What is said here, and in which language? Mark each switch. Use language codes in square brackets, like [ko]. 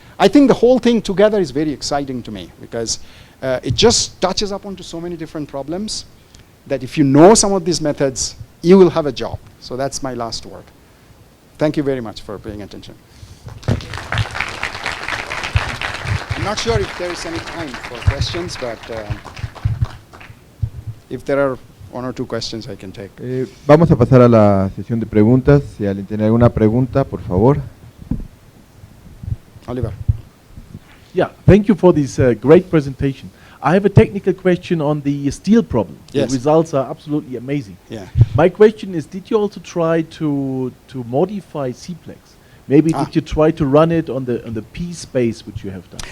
[en] I think the whole thing together is very exciting to me, because it just touches up onto so many different problems that if you know some of these methods, you will have a job. So that's my last word. Thank you very much for paying attention. I'm not sure if there is any time for questions, but if there are 1 or 2 questions I can take. [es] Vamos a pasar a la sesión de preguntas. Si alguien tiene alguna pregunta, por favor. [en] Oliver. Yeah, thank you for this great presentation. I have a technical question on the steel problem. Yes. The results are absolutely amazing. Yeah. My question is, did you also try to modify Simplex? Maybe did you try to run it on the P space which you have done?